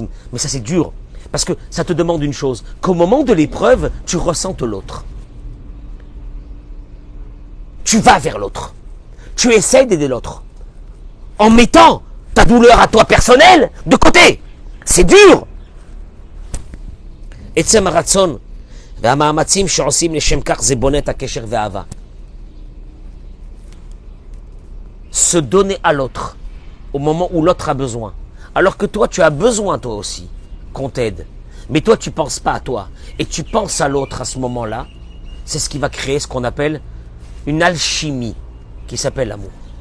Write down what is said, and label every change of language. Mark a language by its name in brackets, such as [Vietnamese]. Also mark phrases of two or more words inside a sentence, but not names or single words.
[French] Mais ça, c'est dur. Parce que ça te demande une chose. Qu'au moment de l'épreuve, tu ressentes l'autre. Tu vas vers l'autre. Tu essaies d'aider l'autre. En mettant ta douleur à toi personnelle de côté. C'est dur. [Hebrew] עצם הרצון והמאמצים שעושים לשם כך זה בונה את הקשר ואהבה. [French] Se donner à l'autre au moment où l'autre a besoin. Alors que toi, tu as besoin toi aussi qu'on t'aide. Mais toi, tu ne penses pas à toi. Et tu penses à l'autre à ce moment-là. C'est ce qui va créer ce qu'on appelle une alchimie qui s'appelle l'amour.